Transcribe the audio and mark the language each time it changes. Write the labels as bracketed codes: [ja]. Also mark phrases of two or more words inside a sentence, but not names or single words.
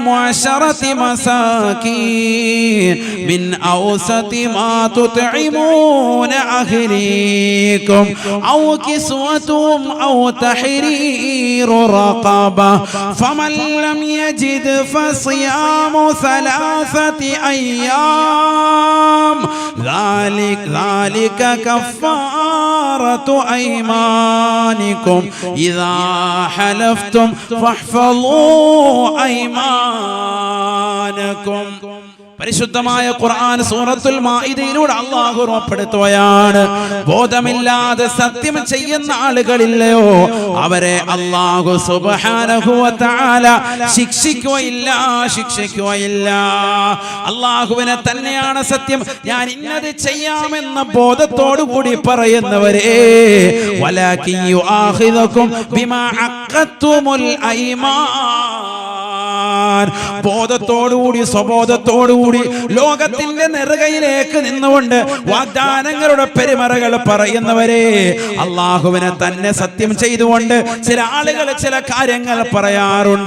[ar] 10 مساكين من أوسط ما تطعمون أهليكم أو كسوتهم أو تحرير رقبة فمن لم يجد فصيام 3 أيام ذلك كفارة أيمانكم إذا حلفتم فاحفظوا أيمانكم. [ml] പരിശുദ്ധമായ ഖുർആൻ സൂറത്തുൽ മാഇദയിലൂടെ അല്ലാഹു ഉറപ്പെടുത്തുകയാണ്, ബോധമില്ലാതെ സത്യം ചെയ്യുന്ന ആളുകളില്ലയോ അവരെ അല്ലാഹു [ar] سبحانه وتعالى [ml] ശിക്ഷിക്കുകയില്ല. അല്ലാഹുവിനെ തന്നെയാണ് സത്യം, ഞാൻ ഇന്നത് ചെയ്യാമെന്ന ബോധത്തോടു കൂടി പറയുന്നവരെ [ar] ولكن يؤاخذكم بما عقدتم الأيمان, [ml] ബോധത്തോടുകൂടി സ്വബോധത്തോടുകൂടി ലോകത്തിന്റെ നെറുകയിലേക്ക് നിന്നുകൊണ്ട് വാഗ്ദാനങ്ങളുടെ പെരുമറകൾ പറയുന്നവരെ അള്ളാഹുവിനെ തന്നെ സത്യം ചെയ്തുകൊണ്ട് ചില ആളുകൾ ചില കാര്യങ്ങൾ പറയാറുണ്ട്.